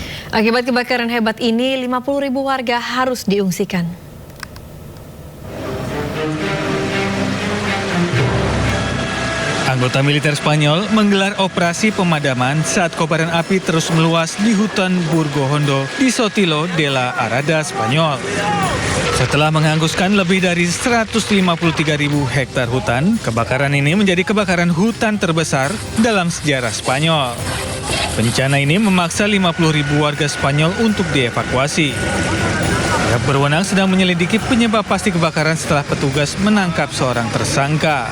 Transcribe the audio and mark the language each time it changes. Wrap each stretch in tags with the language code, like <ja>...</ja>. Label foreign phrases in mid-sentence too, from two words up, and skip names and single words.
<id>Akibat kebakaran hebat ini, 50.000 warga harus diungsikan. Anggota militer Spanyol menggelar operasi pemadaman saat kobaran api terus meluas di hutan Burgo Hondo di Sotelo de la Arada, Spanyol. Setelah menghanguskan lebih dari 153.000 hektar hutan, kebakaran ini menjadi kebakaran hutan terbesar dalam sejarah Spanyol. Bencana ini memaksa 50.000 warga Spanyol untuk dievakuasi. Pihak berwenang sedang menyelidiki penyebab pasti kebakaran setelah petugas menangkap seorang tersangka.</id>